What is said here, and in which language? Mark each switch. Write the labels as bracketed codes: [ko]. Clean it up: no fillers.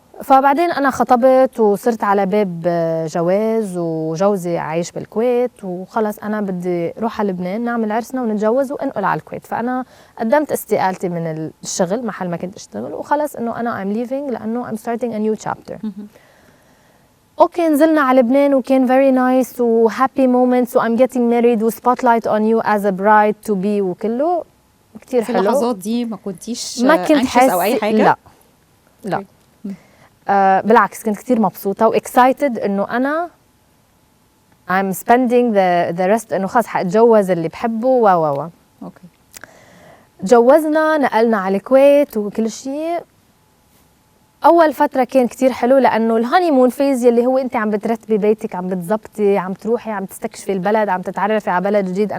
[ar] فبعدين انا خطبت وصرت على باب جواز وجوزي عايش بالكويت وخلص انا بدي روح على لبنان نعمل عرسنا ونتجوز وانقل على الكويت. فانا قدمت استقالتي من الشغل محل ما كنت اشتغل وخلص انه انا [en] I'm leaving [ar] لانه [en] I'm starting a new chapter. [ar] اوكي نزلنا على لبنان وكان [en] very nice و happy moments و I'm getting married و spotlight on you as a bride to be [ar] وكله كتير في حلو. اللحظات دي ما كنتيش ما كنت anxious او اي حاجه؟ لا بالعكس كنت كتير مبسوطة و excited إنه أنا [en] I'm spending the rest [ar] إنه خلاص حأتجوز اللي بحبه اوكي. تجوزنا نقلنا على الكويت وكل شيء. أول فترة كان كتير حلو لأنه الهانيمون فيز يلي هو أنت عم بترتبي بيتك، عم بتزبطي، عم تروحي، عم تستكشفي البلد، عم تتعرفي على بلد جديد.